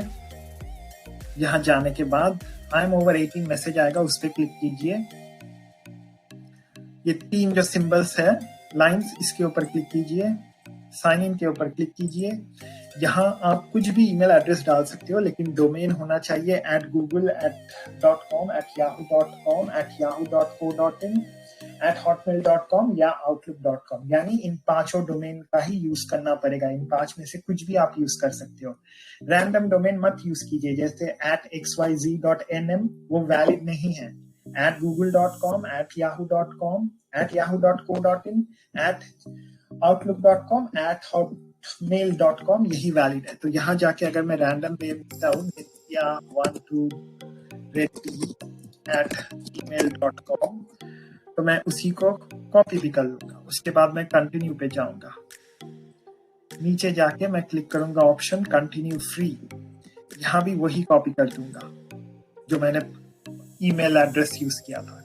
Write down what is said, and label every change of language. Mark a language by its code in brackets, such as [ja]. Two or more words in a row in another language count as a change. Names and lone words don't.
[hi] यहाँ जाने के बाद [en] I am over 18 [hi] मैसेज आएगा, उस पर क्लिक कीजिए। ये 3 जो सिंबल्स है लाइंस, इसके ऊपर क्लिक कीजिए, [en] sign in [hi] के ऊपर क्लिक कीजिए। यहाँ आप कुछ भी [en] email address [hi] डाल सकते हो, लेकिन डोमेन होना चाहिए @google.com, @yahoo.com, @yahoo.co.in, @hotmail.com या outlook.com। यानी इन 5 डोमेन का ही यूज करना पड़ेगा। इन 5 में से कुछ भी आप यूज कर सकते हो। [en] random domain [hi] मत यूज कीजिए, जैसे @xyz.nm, वो वैलिड नहीं है। @google.com, @yahoo.com, @yahoo.co.in, @outlook.com, @hotmail.com, यही वैलिड है। तो यहाँ जाके अगर मैं [en] random name [hi] देता हूँ, nitya12reddy@gmail.com, तो मैं उसी को कॉपी भी कर लूंगा। उसके बाद मैं कंटिन्यू पे जाऊंगा। नीचे जाके मैं क्लिक करूंगा [en] option continue free, [hi] यहाँ भी वही कॉपी कर दूंगा जो मैंने [en] email address [hi] यूज किया था।